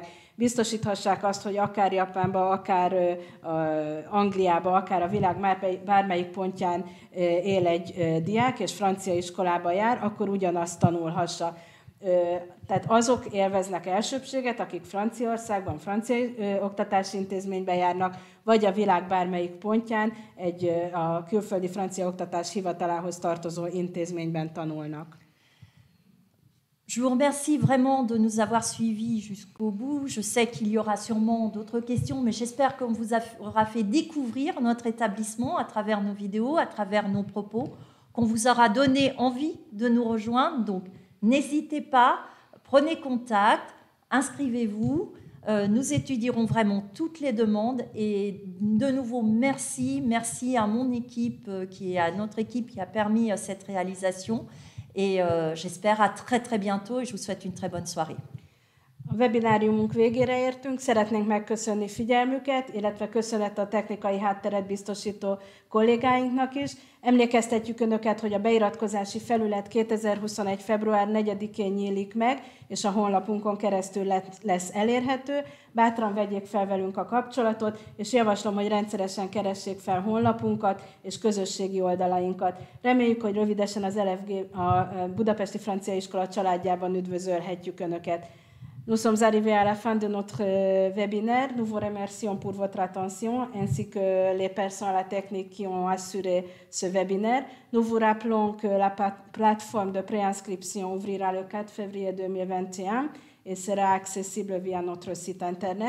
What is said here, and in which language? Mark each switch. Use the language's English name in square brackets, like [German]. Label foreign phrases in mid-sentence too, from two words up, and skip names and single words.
[Hungarian] Biztosíthassák azt, hogy akár Japánba, akár Angliába, akár a világ bármelyik pontján él egy diák, és francia iskolába jár, akkor ugyanazt tanulhassa. Tehát azok élveznek elsőbbséget, akik Franciaországban, francia oktatási intézményben járnak, vagy a világ bármelyik pontján a külföldi francia oktatás hivatalához tartozó intézményben tanulnak. [French] Je vous remercie vraiment de nous avoir suivis jusqu'au bout. Je sais qu'il y aura sûrement d'autres questions, mais j'espère qu'on vous aura fait découvrir notre établissement à travers nos vidéos, à travers nos propos, qu'on vous aura donné envie de nous rejoindre. Donc, n'hésitez pas, prenez contact, inscrivez-vous. Nous étudierons vraiment toutes les demandes. Et de nouveau, merci à mon équipe, à notre équipe qui a permis cette réalisation. Et j'espère à très très bientôt et je vous souhaite une très bonne soirée. [Hungarian] A webináriumunk végére értünk, szeretnénk megköszönni figyelmüket, illetve köszönet a technikai hátteret biztosító kollégáinknak is. Emlékeztetjük Önöket, hogy a beiratkozási felület 2021. február 4-én nyílik meg, és a honlapunkon keresztül lesz elérhető. Bátran vegyék fel velünk a kapcsolatot, és javaslom, hogy rendszeresen keressék fel honlapunkat és közösségi oldalainkat. Reméljük, hogy rövidesen az LFG, a Budapesti Francia Iskola családjában üdvözölhetjük Önöket. [French] Nous sommes arrivés à la fin de notre webinaire. Nous vous remercions pour votre attention, ainsi que les personnes à la technique qui ont assuré ce webinaire. Nous vous rappelons que la plateforme de préinscription ouvrira le 4 février 2021 et sera accessible via notre site internet.